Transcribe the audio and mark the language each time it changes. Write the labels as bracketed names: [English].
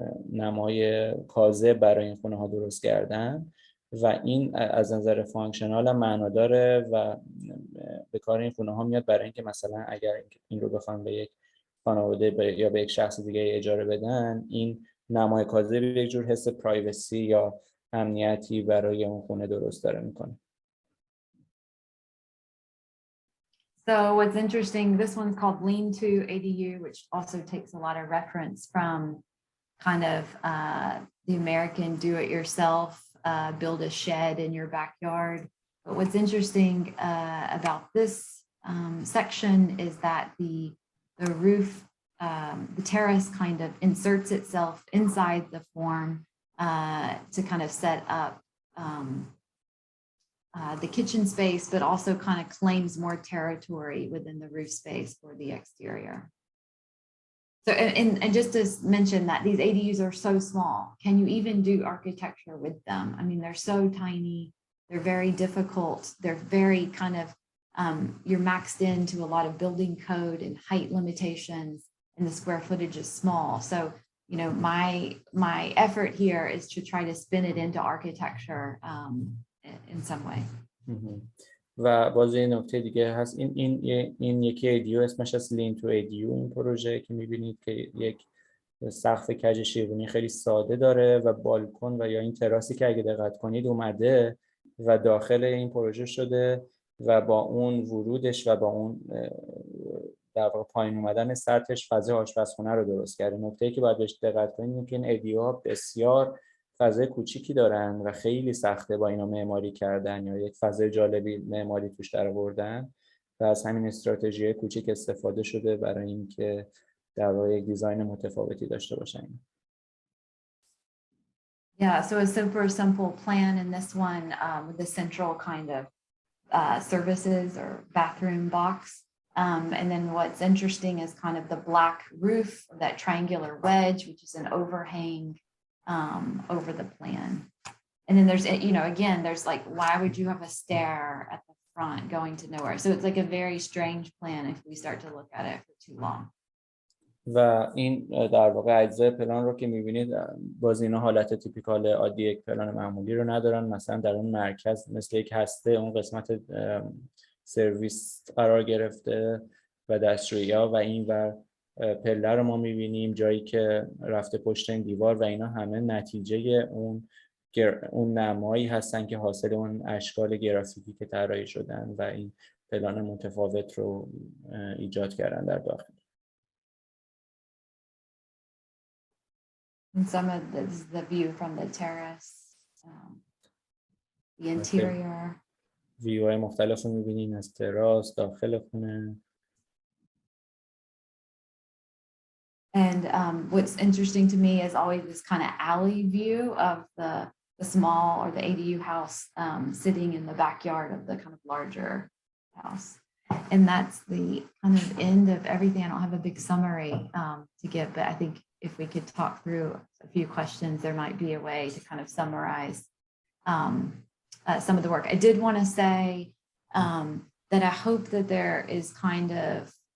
[Persian] نمای کاذب برای این خونه ها درست کردن و این از نظر فانکشنال هم معنا داره و به کار این خونه ها میاد برای اینکه مثلا اگر این رو بخوان به یک خانواده یا به یک شخص دیگه اجاره بدن، این نمای کاذب یک جور حس پرایوسی یا امنیتی برای اون خونه درست داره میکنه. [English] So what's interesting, this one's called Lean to ADU, which also takes a lot of reference from kind of the American do-it-yourself, build a shed in your backyard. But what's interesting about this section is that the roof, the terrace kind of inserts itself inside the form to kind of set up the kitchen space, but also kind of claims more territory within the roof space for the exterior. So, and just to mention that these ADUs are so small, can you even do architecture with them? I mean, they're so tiny, they're very difficult, they're very kind of, you're maxed into a lot of building code and height limitations, and the square footage is small. So, you know, my effort here is to try to spin it into architecture in some way. [Persian] و باز یه نکته دیگه هست، این یکی ایدیو اسمش از لین تو ایدیو، این پروژه که میبینید که یک سقف کج شیروانی خیلی ساده داره و بالکن و یا این تراسی که اگه دقت کنید اومده و داخل این پروژه شده و با اون ورودش و با اون در واقع پایین اومدن سطحش فضای آشپزخونه رو درست کرده. نکته‌ای که باید بهش دقت کنید اینه که این ایدیوها بسیار فضای کوچیکی دارن و خیلی سخته با اینا معماری کردن یا یک فضای جالبی معماری توش درآوردن و از همین استراتژی کوچیک استفاده شده برای اینکه در واقع یک دیزاین متفاوتی داشته باشن. [English] Yeah, so a super simple plan in this one with the central kind of services or bathroom box. And then what's interesting is kind of the black roof, that triangular wedge, which is an overhang over the plan. And then there's, you know, again, there's like, why would you have a stair at the front going to nowhere? So it's like a very strange plan if we start to look at it for too long. [Persian] و این در واقع اجزای پلان رو که می‌بینید باز اینا حالت تیپیکال عادی یک پلان معمولی رو ندارن. مثلا در اون مرکز مثل یک هسته اون قسمت سرویس قرار گرفته و دستشویی‌ها و این ور پله رو ما می‌بینیم جایی که رفته پشت این دیوار و اینا همه نتیجه اون نمایی هستن که حاصل اون اشکال گرافیکی که طراحی شدن و این پلان متفاوت رو ایجاد کردن در داخل. [English] And some of this is the view from the terrace, the interior. [Persian] ویوهای مختلف رو می‌بینیم از تراس، داخل خونه. [English] And what's interesting to me is always this kind of alley view of the small or the ADU house sitting in the backyard of the kind of larger house. And that's the kind of end of everything. I don't have a big summary to give, but I think if we could talk through a few questions, there might be a way to kind of summarize some of the work. I did want to say that I hope that there is kind of,